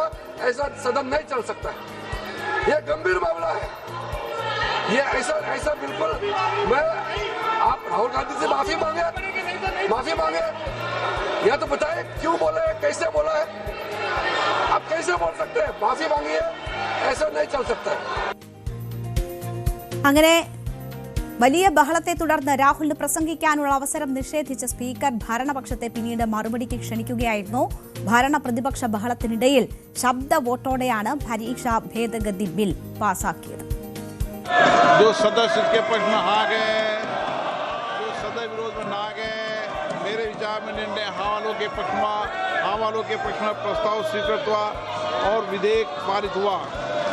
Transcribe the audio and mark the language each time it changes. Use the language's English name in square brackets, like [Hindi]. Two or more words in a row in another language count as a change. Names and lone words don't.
[Hindi] ऐसा सदन नहीं चल सकता है. यह गंभीर मामला है. ये ऐसा बिल्कुल आप राहुल गांधी से माफी मांगे या तो बताए क्यों बोला है, कैसे बोला है. आप कैसे बोल सकते हैं? माफी मांगिए, ऐसा नहीं चल सकता है. [Malayalam] അങ്ങനെ വലിയ ബഹളത്തെ തുടർന്ന് രാഹുലിന് പ്രസംഗിക്കാനുള്ള അവസരം നിഷേധിച്ച സ്പീക്കർ ഭരണപക്ഷത്തെ പിന്നീട് മറുപടിക്ക് ക്ഷണിക്കുകയായിരുന്നു. ഭരണ പ്രതിപക്ഷ ബഹളത്തിനിടയിൽ ശബ്ദ വോട്ടോടെയാണ് പരീക്ഷാ ഭേദഗതി ബിൽ പാസാക്കിയത്. [Hindi] जो सदस्य इसके पक्ष में आ गए, जो सदस्य विरोध में ना गए, मेरे विचार में निर्णय हाँ वालों के पक्ष में प्रस्ताव स्वीकृत हुआ और विधेयक पारित हुआ.